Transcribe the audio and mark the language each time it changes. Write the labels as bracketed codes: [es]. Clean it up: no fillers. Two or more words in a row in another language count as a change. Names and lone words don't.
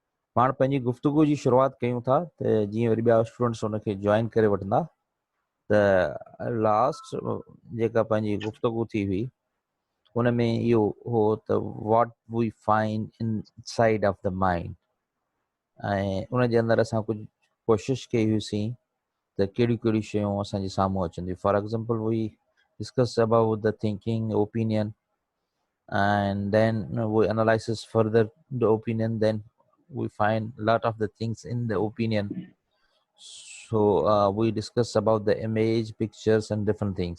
[sd] पाण पंहिंजी गुफ़्तगू जी शुरूआत कयूं था त जीअं वरी ॿिया स्टूडेंट्स हुनखे जॉइन करे वठंदा त लास्ट जेका पंहिंजी गुफ़्तगू थी हुई उन में इहो हो त [en] what we find in side of the mind, [sd] ऐं उन जे अंदरि असां कुझु कोशिशि कई हुईसीं त कहिड़ियूं कहिड़ियूं शयूं असांजे साम्हूं अचंदियूं. [en] for example we discuss about the thinking opinion and then we analysis further the opinion, then we find a lot of the things in the opinion. So we discuss about the image, pictures and different things.